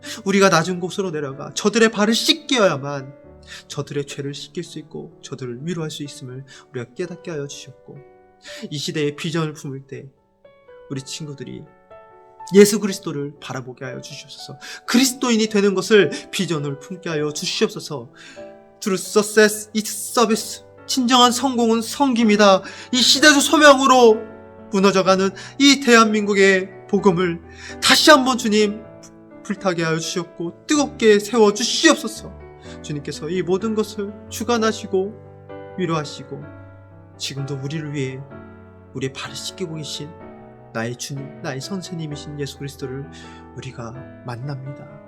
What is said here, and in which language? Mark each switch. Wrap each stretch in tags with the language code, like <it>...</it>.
<ko>우리가 낮은 곳으로 내려가 저들의 발을 씻겨야만 저들의 죄를 씻길 수 있고 저들을 위로할 수 있음을 우리가 깨닫게 하여 주셨고, 이 시대의 비전을 품을 때 우리 친구들이 예수 그리스도를 바라보게 하여 주시옵소서. 그리스도인이 되는 것을 비전을 품게 하여 주시옵소서.</ko> <en>True success is service.</en> <ko>진정한 성공은 섬김이다. 이 시대적 소명으로 무너져가는 이 대한민국의 복음을 다시 한번 주님 불타게 하여 주셨고 뜨겁게 세워 주시옵소서. 주님께서 이 모든 것을 주관하시고 위로하시고 지금도 우리를 위해 우리의 발을 씻기고 계신 나의 주님, 나의 선생님이신 예수 그리스도를 우리가 만납니다.</ko>